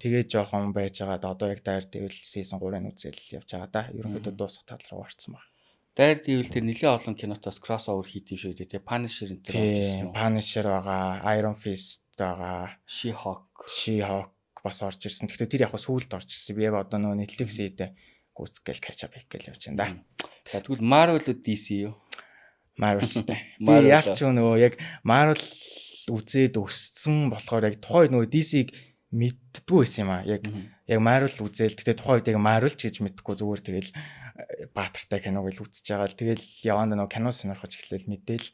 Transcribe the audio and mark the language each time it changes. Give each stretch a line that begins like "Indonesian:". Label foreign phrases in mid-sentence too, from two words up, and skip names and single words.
Mongolian: Тэгээд жоохон байж байгаад одоо яг Daredevil season 3-ыг үзэл явж байгаа да. Ерөнхийдөө дуусах тал руу орсон баг. Daredevil тэр нэлээд олон кинотоос crossover хийх юм шиг үү те. Punisher энэ тийм Punisher байгаа, Iron Fist байгаа, She-Hulk бас орж ирсэн. Гэхдээ тэр яг сүүлд орж ирсэн. Би яг одоо нөгөө Netflix-ийн гүцгээл
English: catch up
Mongolian: хийх гээл явж байна да. Тэгвэл Marvel үү DC юу? Marvel-тэй. Би яалч нөгөө яг Marvel үзээд өссөн болохоор яг тухайн нөгөө DC-г мэддггүй байсан юм аа. Яг Marvel үзээл тэгтээ тухайн үед яг Marvel ч гэж мэддэггүй зүгээр тэгэл баатартай киног л үзэж байгаа л тэгэл яванда нөгөө кино сонирхож эхлээл мэдээл.